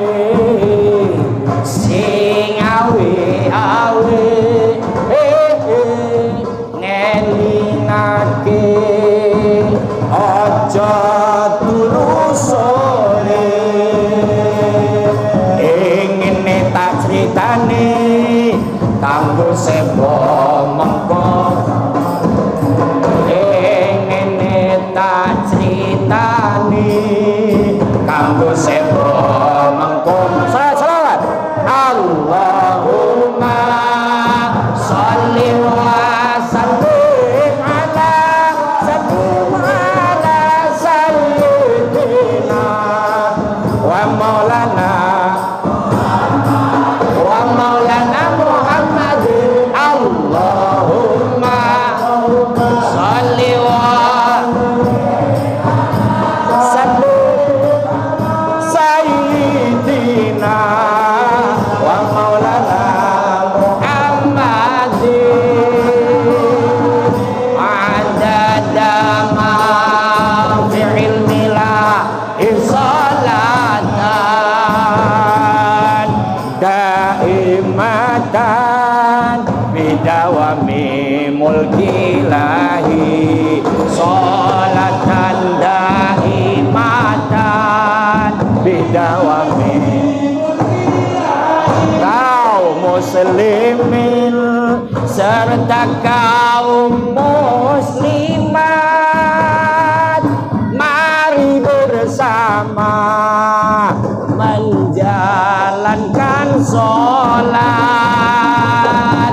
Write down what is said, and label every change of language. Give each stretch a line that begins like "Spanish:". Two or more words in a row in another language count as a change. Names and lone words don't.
Javanese: sing awi-awi ngelingake aja turu sore ingin tak critane kanggo sebo mengko ingin tak critane kanggo sebo mengko.
Indonesian: Saya selawat
Arabic: اللهم صل وسلم على سيدنا ومولانا محمد. اللهم صل وسلم سيدنا ومولانا محمد عدد ما في علم الله صلاة دائمة بدوام ملك الله صلاة دائمة بدوام
Indonesian: kaum muslimin serta kaum muslimat mari bersama menjalankan sholat.